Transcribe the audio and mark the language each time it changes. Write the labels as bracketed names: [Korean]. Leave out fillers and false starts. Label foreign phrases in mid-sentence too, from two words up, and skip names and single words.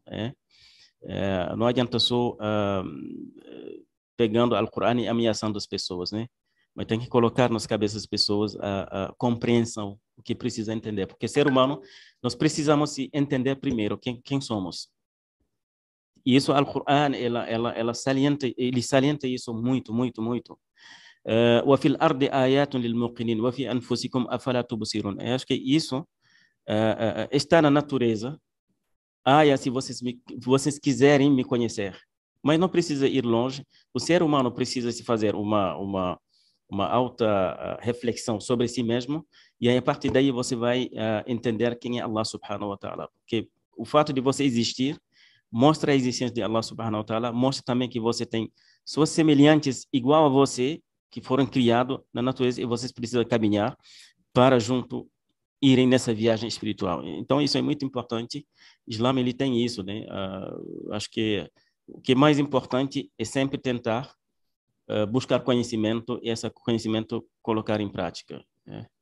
[Portuguese] Não adianta só pegando o Alcorão e ameaçando as pessoas, né? Mas tem que colocar nas cabeças das pessoas a compreensão, o que precisa entender. Porque ser humano, nós precisamos entender primeiro quem somos. E isso, o Alcorão, ele salienta isso muito, muito, muito. [Arabic] وفي الأرض آيات للموقنين وفي أنفسكم أفلا تبصرون. [Portuguese] Eu acho que isso está na natureza. Se vocês quiserem me conhecer, mas não precisa ir longe. O ser humano precisa se fazer uma alta reflexão sobre si mesmo, e aí a partir daí você vai entender quem é Allah [Arabic] سبحانه وتعالى. [Portuguese] Porque o fato de você existir mostra a existência de Allah [Arabic] سبحانه وتعالى, [Portuguese] mostra também que você tem suas semelhantes igual a você, que foram criados na natureza, e vocês precisam caminhar para junto irem nessa viagem espiritual. Então, isso é muito importante. O Islã, ele tem isso, né? Acho que o que é mais importante é sempre tentar buscar conhecimento e esse conhecimento colocar em prática, né?